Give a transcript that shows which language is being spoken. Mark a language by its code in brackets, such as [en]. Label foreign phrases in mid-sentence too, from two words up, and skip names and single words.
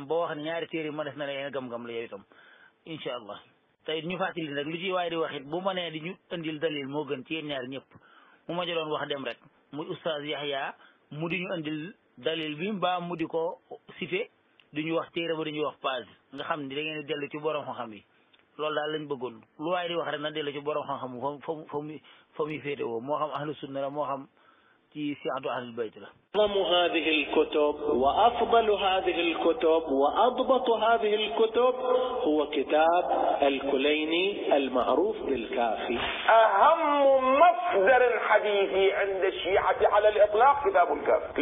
[wo] boo wax ni ñaari téere ma def na leen gam-gam la yow itam [ar] إن شاء الله [wo] tey ñu fàttali rek lu ci waaye di wax it bu ma nee di ñu indil dalil moo gën ci yéen ñaari ñëpp mu ma jëloon wax dem rek muy oustaz Yahya mu di ñu indil dalil bi mbaa mu di ko cité di ñu wax téere ba di ñu wax page nga xam ni da ngeen di dellu ci borom xam-xam yi loolu daal lañ bëggoon lu waaye di wax rek na dellu ci borom xam-xam fa muy féete woo moo xam [ar] أهل السنة [wo] la moo xam ci [ar] شيعة أهل البيت [wo] la. [ar] أعظم هذه الكتب وأفضل هذه الكتب وأضبط هذه الكتب هو كتاب الكليني المعروف بالكافي. أهم مصدر الحديث عند الشيعة على الإطلاق كتاب الكافي.